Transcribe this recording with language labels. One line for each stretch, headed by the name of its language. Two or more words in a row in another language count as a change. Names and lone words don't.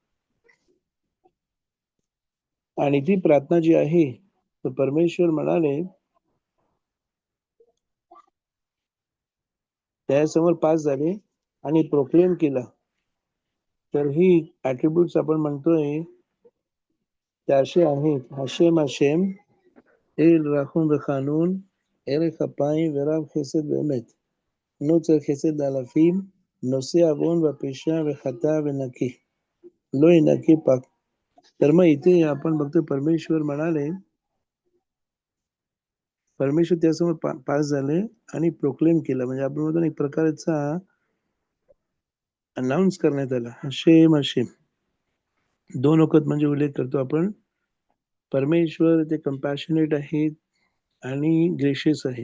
Marathi: आणि ती प्रार्थना जी आहे तर परमेश्वर म्हणाले त्यासमोर पास झाले आणि प्रोक्लेम केला. तर ही ऍट्रिब्यूट्स आपण म्हणतोय त्या असे आहेत
Hebrew: השם השם אל רחום וחנון ערך אפיים ורב חסד באמת נוצר חסד לאלפים נושא עוון ופשע וחטא ונקי לא ינקי פק.
Marathi: तर मग इथे आपण बघतो परमेश्वर म्हणाले परमेश्वर त्यासमोर पास झाले आणि प्रोक्लेम केलं, म्हणजे आपण म्हणतो एक प्रकारचा अनाऊन्स करण्यात आला,
Hebrew: השם השם.
Marathi: दोन वखत म्हणजे उल्लेख करतो आपण. परमेश्वर ते कंपॅशनेट आहेत आणि ग्रेशियस आहेत.